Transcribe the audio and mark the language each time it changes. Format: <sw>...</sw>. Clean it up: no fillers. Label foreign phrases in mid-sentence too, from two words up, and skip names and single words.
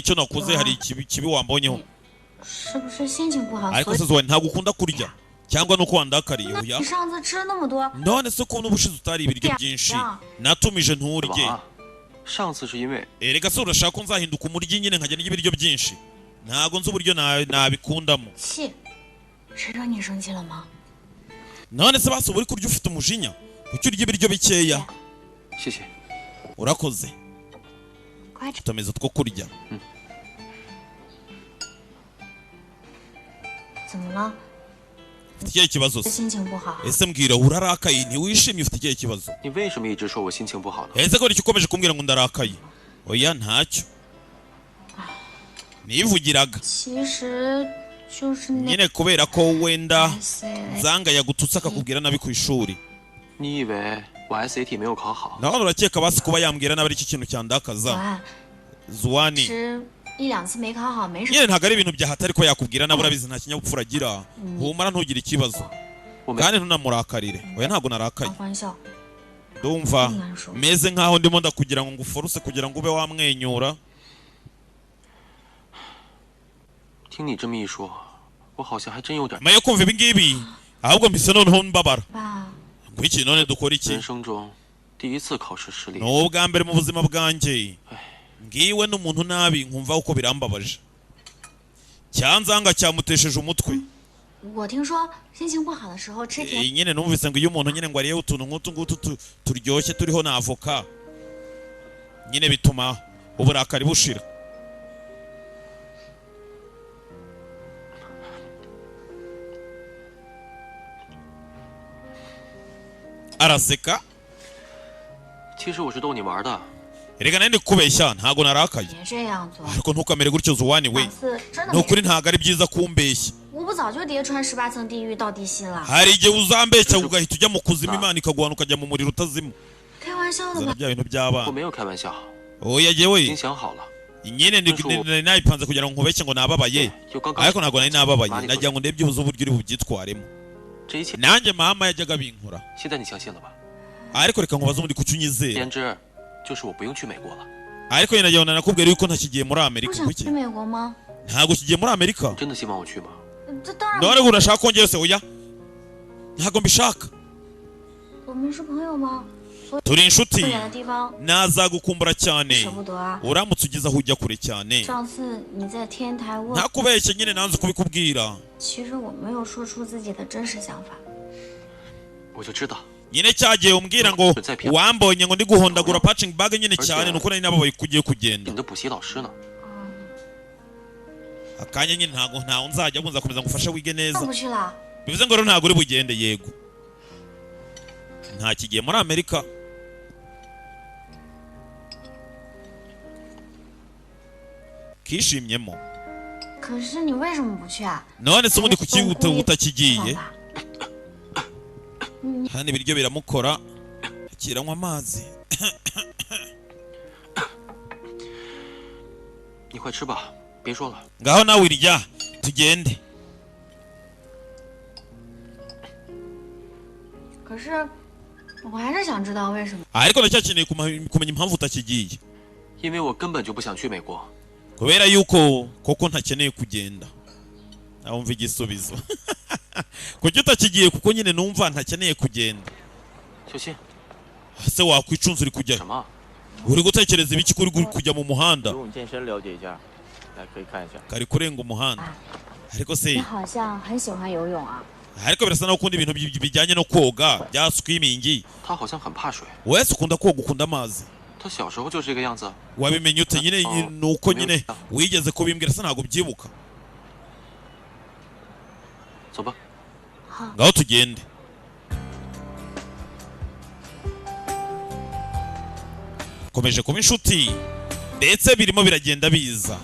<rw>icyo nakoze hari kibi wambonyeho ariko se Zuwani ntago ukunda kurya cyangwa nuko wandakariye oya none se ko n'ubushize utari ibiryo byinshi natumije nturye erega se urashaka ko nzahinduka umuryi nyine nkajya n'ibyo ibiryo byinshi ntago nzi uburyo nabikundamo none se basi uri kurya ufite umujinya kuki urya ibiryo bikeya</rw> <zh>谢谢。</zh> <rw>urakoze.</rw> <zh>快吃。</zh> <rw>tutameze two kurya.</rw> <zh>怎么了？</zh> <rw>ufite ikihe kibazo se?</rw> <zh>心情不好。</zh> <rw>ese mbwira urarakaye ntiwishimye ufite ikihe kibazo?</rw> <zh>你为什么一直说我心情不好呢？</zh> <rw>ese ko icyo ukomeje kumbwira ngo ndarakaye? oya ntacyo. nivugiraga.</rw> <zh>其实就是那</zh> <rw>nyine kubera ko wenda zanga yagututse akakubwira nabi ku ishuri.</rw> <zh>你以为我 SAT 没有考好？</zh> <rw>nawe urakeka basi kuba yambwira nabi ari iki kintu cyandakaza? Zuwani.</rw> <zh>是一两次没考好没什么。</zh> <rw>nyine ntabwo ari ibintu byahatari ko yakubwira nabi urabizi nta kinyabupfura agira. humura ntugire ikibazo. kandi ntunamurakarire. oya ntabwo narakaye.</rw> <zh>开玩笑。</zh> <rw>ndumva meze nkaho ndimo ndakugira ngo nguforuse kugira ngo ube wamwenyura.</rw> <zh>听你这么一说，我好像还真有点。</zh> <rw>nyuma yo kumva ibi ngibi ahubwo mbise noneho mbabara.</rw> <zh>爸，</zh> <rw>ngo iki none dukora iki?</rw> <zh>人生中第一次考试失利。</zh> <rw>ni ubwa mbere mu buzima bwanjye ngiwe n'umuntu nabi nkumva uko birambabaje. cyanzanga cyamutesheje umutwe.</rw> <zh>我听说心情不好的时候吃甜。</zh> <rw>nyine numvise ngo iyo umuntu nyine ngo ariyeho utuntu nk'utu ngutu turyoshye turiho na avoka nyine bituma uburakari bushira. araseka.</rw> <zh>其实我是逗你玩的。</zh> <rw>erega nari ndi kubeshya ntago narakaye.</rw> <zh>别这样做。</zh> <rw>ariko ntukamere gutyo Zuwani we.</rw> <zh>上次真的</zh> <rw>ni</rw> <zh>没。</zh> <rw>ukuri ntago ari byiza kumbeshya.</rw> <zh>我不早就叠穿18层地狱到地心了。</zh> <rw>hari igihe uzambeshya ugahita ujya mu kuzimu imana ikaguhana ukajya mu muriro utazima.</rw> <zh>开玩笑的</zh> <rw>zana</rw> <zh>吧？</zh> <rw>bya bintu</rw> <zh>我</zh> <rw>by'abana.</rw> <zh>没有开玩笑，</zh> <rw>oya</rw> <zh>已</zh> <rw>jyewe</rw> <zh>经想好了。</zh> <rw>nyine nari nayipanze kugira ngo nkubeshye ngo nababaye</rw> <zh>就刚刚。</zh> <rw>ariko ntabwo nari nababaye</rw> <zh>哪里</zh> <rw>nagira ngo ndebye ubuze uburyo uri bubyitwaremo.</rw> <zh>这一切，</zh> <rw>nanjye mama yajyaga binkora</rw> <zh>现在你相信了吧？</zh> <rw>ariko reka nkubaze ubundi kuki unyizera.</rw> <zh>简直就是我不用去美国了。</zh> <rw>ariko nyine nagira ngo nakubwira yuko ntakigiye muri</rw> <zh>不</zh> <rw>Amerika.</rw> <zh>想</zh> <rw>kuki</rw> <zh>去美国吗？</zh> <rw>ntabwo kigiye muri Amerika?</rw> <zh>真的希望我去吗？这当然。</zh> <rw>none urashaka ko njyewe se? oya ntabwo mbishaka.</rw> <zh>我们是朋友吗？所以</zh> <rw>turi inshuti</rw> <zh>不远的地方</zh> <rw>nazagukumbura cyane</rw> <zh>舍不得啊。</zh> <rw>uramutse ugeze aho ujya kure cyane.</rw> <zh>上次你在天台问，</zh> <rw>ntakubeshye nyine nanze kubikubwira.</rw> <zh>其实我没有说出自己的真实想法。我就知道。</zh> <rw>nyine cyagiye umbwira ngo wambonye ngo ndi guhondagura</rw> <en>punching bag</en> <rw>nyine cyane nuko nari nababaye ko ugiye kugenda.</rw> <zh>你的补习老师呢？</zh> <rw>akanya nyine ntago nzajya ngo nzakomeza ngufashe wige</rw> <zh>那</zh> <rw>neza.</rw> <zh>不去了。</zh> <rw>bivuze ngo rero ntago uri bugende. yego nta kigiye muri Amerika. kishimyemo.</rw> <zh>可是你为什么不去啊？</zh> <rw>none se ubundi kuki utakigiye?</rw> <zh>吧</zh> <rw>hano ibiryo biramukora akiranywa amazi.</rw> <zh>你快吃吧，别说了。</zh> <rw>ngaho nawe irya tugende.</rw> <zh>可是我还是想知道为什么。</zh> <rw>ariko ndacyakeneye kumenya impamvu utakigiye.</rw> <zh>因为我根本就不想去美国。</zh> <rw>kubera yuko koko ntakeneye kugenda. wumva igisubizo. kuki utakigiye? kuko nyine numva ntakeneye kugenda.</rw> <zh>小心。</zh> <rw>se wakwicunza uri</rw> <zh>什</zh> <rw>kujya</rw> <zh>么？</zh> <rw>uri gutekereza ibiki kuri kujya mu muhanda?</rw> <zh>游泳健身了解一下，来可以看一下。</zh> <rw>kari kurenga umuhanda. ariko</rw> <zh>你</zh> <rw>se</rw> <zh>好像很喜欢游泳啊。</zh> <rw>ariko birasa naho ukunda ibintu bijyanye no koga bya swimming.</rw> <zh>他好像很怕水。</zh> <rw>wese ukunda koga ukunda amazi.</rw> <zh>他小时候就这个样子。</zh> <rw>wabimenye ute? nyine nuko nyine wigeze kubimbwira se ntabwo byibuka.</rw> <zh>走吧。</zh> <rw>ngaho tugende. komeje kuba inshuti ndetse birimo biragenda biza.</rw>